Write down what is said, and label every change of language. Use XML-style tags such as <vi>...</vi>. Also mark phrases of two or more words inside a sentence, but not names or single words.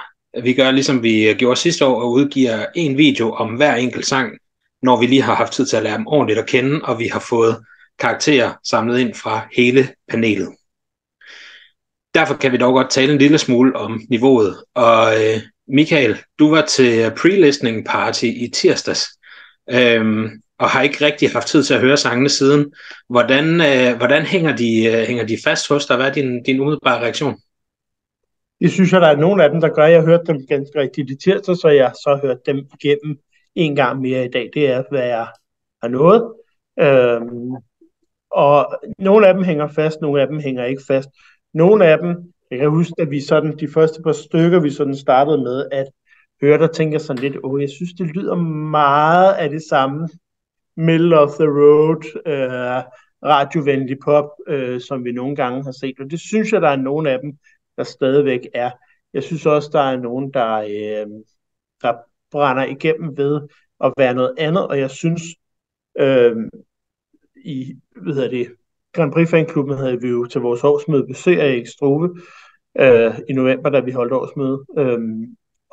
<da>Vi gør ligesom vi gjorde sidste år og udgiver en video om hver enkelt sang, når vi lige har haft tid til at lære dem ordentligt at kende, og vi har fået karakterer samlet ind fra hele panelet. Derfor kan vi dog godt tale en lille smule om niveauet. Og Michael, du var til</da> <en>pre-listening party</en> <da>i tirsdags, og har ikke rigtig haft tid til at høre sangene siden. Hvordan hænger de fast hos dig? Hvad er din umiddelbare reaktion? Det synes jeg, der er nogle af dem, der gør. Jeg hørte dem ganske rigtigt i tirsdag, så jeg så hørt dem igennem en gang mere i dag. Det er, hvad jeg har nået. Og nogle af dem hænger fast, nogle af dem hænger ikke fast. Nogle af dem, jeg kan huske, at vi sådan, de første par stykker, vi sådan startede med at høre, der tænker sådan lidt, jeg synes, det lyder meget af det samme</da> <en>middle of the road,</en> <da>radiovenlig pop, som vi nogle gange har set. Og det synes jeg, der er nogle af dem, der stadigvæk er. Jeg synes også, der er nogen, der brænder igennem ved at være noget andet, og jeg synes, i Grand Prix Fanklubben havde vi jo til vores årsmøde besøg af Erik Struve i november, da vi holdt årsmøde.</da>